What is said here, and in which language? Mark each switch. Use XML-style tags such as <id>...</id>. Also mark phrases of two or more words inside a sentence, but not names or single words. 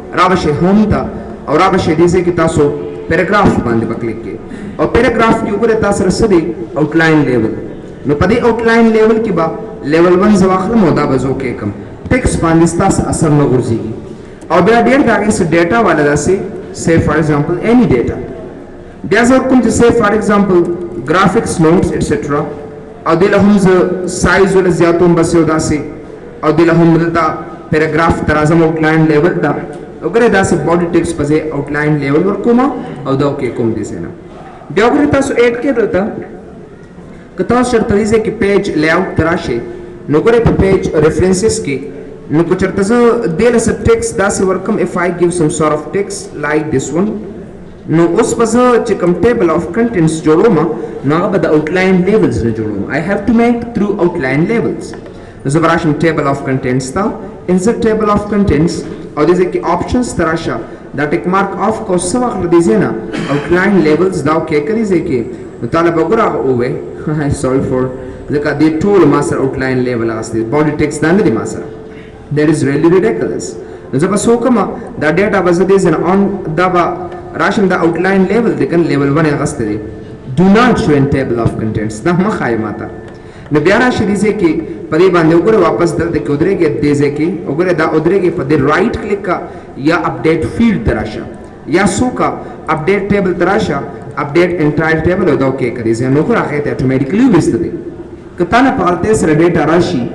<ps>به شئ ہوم ته او را به شئ دې ځای کې تاسو پیراګراف باندې به کلیک کړئ او پیراګراف کې وګورئ تا سره څه دی</ps> <en>outline level</en> <ps>نو په دې</ps> <en>outline level</en> <ps>کې به لیول 1 زه واخلم او دا به زه اوکې کړم ټیکسټ باندې ستاسو اثر نه غورځېږي او بیا ډېر د هغې څه ډیټا والا داسې</ps> <en>say for example any data</en> <ps>بیا زه ورکوم چې</ps> <en>say for example graphics notes etc</en> <ps>او دې له هم زه سایز وله زیاتوم بس یو داسې او دې له هم دلته پیراګراف ته راځم</ps> <en>outline level</en> <ps>ته وګورئ داسې</ps> <en>body text</en> <ps>په ځای</ps> <en>outline level</en> <ps>ورکوم او دا اوکې کوم دې ځای نه بیا وګورئ تاسو ایډ کړئ دلته که تاسو چېرته دې ځای کې</ps> <en>page layout</en> <ps>ته راشئ نو ګورئ په</ps> <en>page references</en> <ps>کې نو که چېرته زه دې له څه ټیکسټ داسې ورکم</ps> <en>if I give some sort of text like this one</en> <ps>نو اوس به زه چې کوم</ps> <en>table of contents</en> <ps>جوړوم نو هغه به د</ps> <en>outline levels</en> <ps>نه جوړوم</ps> <en>I have to make through outline labels</en> <ps>زه به راشم</ps> <en>table of contents</en> <ps>ته</ps> <en>insert table of contents</en> <ps>او دې ځای کې options ته راشه دا</ps> <en>tick mark off</en> <ps>کو څه واخله دې ځای نه</ps> <en>outline levels</en> <ps>دا اوکې کړي ځای کې نو تاله به وګوره هغه ووایي</ps> <en>sorry for</en> <ps>ځکه دې ټول ما سره</ps> <en>outline level</en> <ps>اخیستی</ps> <en>body text</en> <ps>دا نه دی ما سره</ps> <en>that is really ridiculous</en> <ps>نو زه به څه وکړم دا ډیټا به زه دې ځای نه آن دا به راشم دا</ps> <en>outline level</en> <ps>دی کنه لیول 1 یې اخیستی دی</ps> <en>do not show in table of contents</en> <ps>دا مه ښایي ما ته نو بیا راشي دې ځای کې په دې باندې وګوره واپس دلته کې ودرېږي دې ځای کې وګوره دا ودرېږي په دې</ps> <en>right click</en> <ps>کا یا</ps> <en>update field</en> <ps>ته راشه یا څو کا</ps> <en>update table</en> <ps>ته راشه</ps> <en>update entire table</en> <ps>او دا اوکې کړي ځای نو خو هغې ته اټومیټیکلي ویسته دی که تا نه په غلطۍ سره ډیټا راشي</ps>